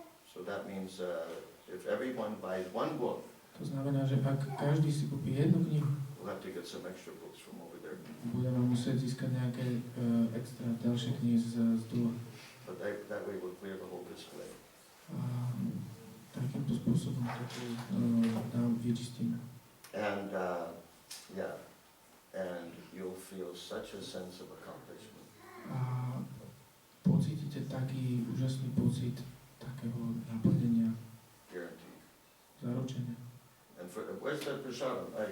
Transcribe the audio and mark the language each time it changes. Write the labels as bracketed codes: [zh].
[en] So that means if everyone buys one book, [sk] To znamená, že ak každý si kúpi jednu knihu, [en] we'll have to get some extra books from over there. [sk] budeme musieť získať nejaké extra ďalšie knihy z dole. [en] But that way we'll clear the whole display. [sk] A takýmto spôsobom to nám vyčistíme. [en] And and you'll feel such a sense of accomplishment. [sk] A pocítite taký úžasný pocit takého naplnenia, [en] Guaranteed. [sk] zaručenia. [en] And where's that prasadam?